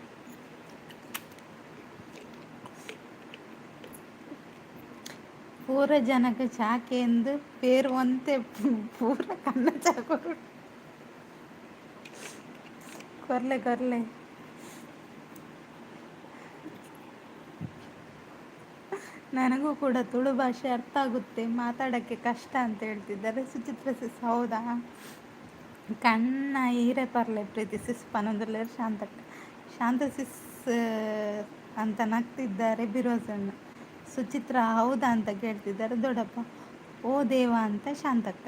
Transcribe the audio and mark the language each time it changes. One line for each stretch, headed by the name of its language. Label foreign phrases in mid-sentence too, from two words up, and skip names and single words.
Tulu: ಪೂರ ಜನಕ್ಕೆ ಚಾಕೆ ಎಂದು ಪೇರು ಒಂತೆ ಪೂರ ಕನ್ನ ಚಾಕೊರು ಕೊರ್ಲೆ ಕೊರ್ಲೆ.
Kannada: ನನಗೂ ಕೂಡ ತುಳು ಭಾಷೆ ಅರ್ಥ ಆಗುತ್ತೆ, ಮಾತಾಡೋಕ್ಕೆ ಕಷ್ಟ ಅಂತ ಹೇಳ್ತಿದ್ದಾರೆ ಸುಚಿತ್ರ ಸಿಸ್.
Tulu: ಹೌದಾ, ಕಣ್ಣ ಹೀರೆ ಪರ್ಲೆ ಪ್ರೀತಿ ಸಿಸ್ ಪನೊಂದುಲ್ಲ ಶಾಂತಕ್ಕ.
Kannada: ಶಾಂತ ಸಿಸ್ ಅಂತ ನಗ್ತಿದ್ದಾರೆ ಬಿರೋಸಣ್ಣ. ಸುಚಿತ್ರ ಹೌದಾ ಅಂತ ಕೇಳ್ತಿದ್ದಾರೆ ದೊಡ್ಡಪ್ಪ. ಓ ದೇವ ಅಂತ ಶಾಂತಕ್ಕ.